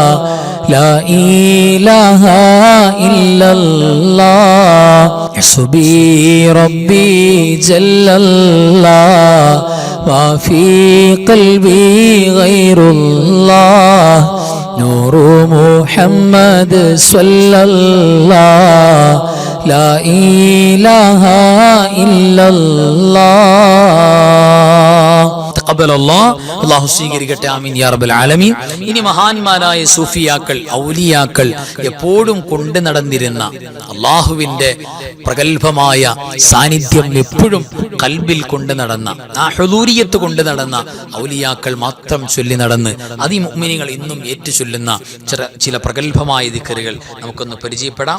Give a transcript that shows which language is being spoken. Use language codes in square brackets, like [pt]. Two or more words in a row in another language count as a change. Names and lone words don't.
[ar] لا إله إلا الله حسبي ربي جل الله ما في قلبي غير الله نور محمد صلى الله لا إله إلا الله. [ml] അല്ലാഹു സ്വീകരിക്കട്ടെ. [ar] آمين يا رب العالمين. [ml] ഇനി മഹാന്മാരായ സൂഫിയാക്കൾ, ഔലിയാക്കൾ എപ്പോഴും കൊണ്ടു നടന്നിരുന്ന അള്ളാഹുവിന്റെ പ്രഗൽഭമായ സാന്നിധ്യം എപ്പോഴും കൽബിൽ കൊണ്ടു നടന്ന, ആ ഹുദൂരിയത്ത് കൊണ്ടു നടന്ന ഔലിയാക്കൾ മാത്രം ചൊല്ലി നടന്ന് അതിമുഅ്മിനീങ്ങൾ ഇന്നും ഏറ്റു ചൊല്ലുന്ന ചില പ്രഗൽഭമായ ദിക്റുകൾ നമുക്കൊന്ന് പരിചയപ്പെടാം.